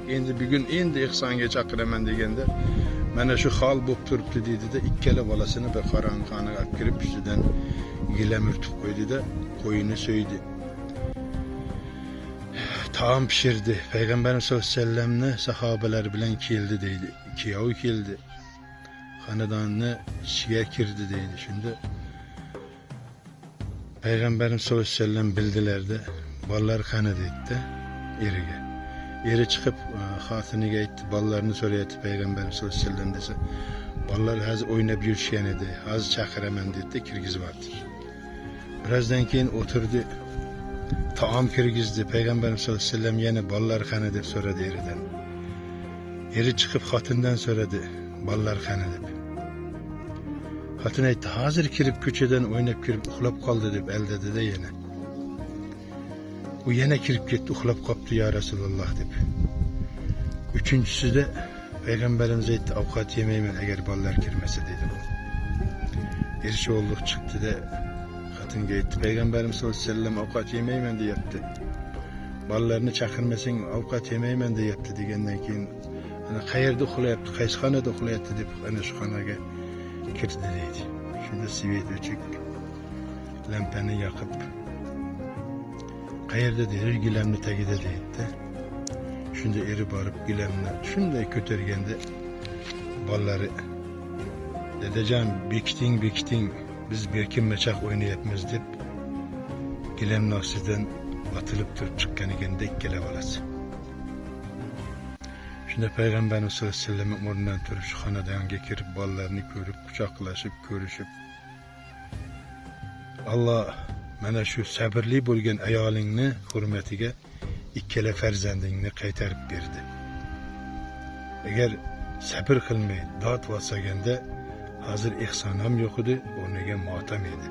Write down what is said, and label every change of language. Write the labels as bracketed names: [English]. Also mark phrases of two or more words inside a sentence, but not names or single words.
[Uzbek] Endi bugun ihsonga chaqiraman deganda, mana shu hol bo'lib turibdi dedi-da, ikkala bolasini bir qorong'uxonaga olib kirib, ustidan gilam urtib qo'ydi-da, qo'yini so'ydi. Taom pishirdi. Peygamberimiz [Arabic] صلى الله عليه وسلم'ni [Uzbek] sahobalar bilan keldi deydi. Kuyovi keldi. Xonadonni ichiga kirdi deydi. Shunda Peygamberimiz [Arabic] صلى الله عليه وسلم [Uzbek] bildilar-da, bolalar qani dedi-da eriga. Eri chiqib xotiniga aytdi, bolalarni so'rayapti Peygamberimiz [Arabic] صلى الله عليه وسلم [Uzbek] desa, bolalar hozir o'ynab yurishgan edi, hozir chaqiraman dedi-da, kirgizib yubordi. Birozdan keyin o'tirdi, taom kirgizdi. Peygamberimiz [Arabic] صلى الله عليه وسلم [Uzbek] yana bolalar qani deb so'radi eridan. Eri chiqib xotindan so'radi, bolalar qani deb. Xotin aytdi, hozir kirib ko'chadan o'ynab kirib uxlab qoldi deb aldadi-da yana. U yana kirib ketdi, uxlab qopti [Arabic] يا رسول الله [Uzbek] deb. Uchinchisida Peygamberimiz aytdi, ovqat yemayman agar bolalar kirmasa dedi bu. Ersho'lliq chiqdi-da, xotinga aytdi, Peygamberimiz [Arabic] صلى الله عليه وسلم [Uzbek] ovqat yemayman deyapti. Bolalarni chaqirmasang ovqat yemayman deyapti degandan keyin, ana qayerda uxlayapti, qaysi xonada uxlayapti deb ana shu xonaga kirdi deydi. Shunda svet o'chib, lampani yoqib, qayerda dedi, gilamni tagida deydi-da. Shunda eri borib gilamni shunday ko'targanda bolalari, dadajon bekiting, biz berkinmachoq o'ynayapmiz deb gilamni ostidan otilib turib chiqqan ekanda ikkala bolasi. Shunda Peygamberimiz [Arabic] صلى الله عليه وسلم [Uzbek] o'rnidan turib shu xonadonga kirib, bolalarni ko'rib, quchoqlashib, ko'rishib, Alloh mana shu sabrli bo'lgan ayolingni hurmatiga ikkala farzandingni qaytarib berdi. Agar sabr qilmay dod bosaganda hozir ihson ham yo'q edi, o'rniga motam edi.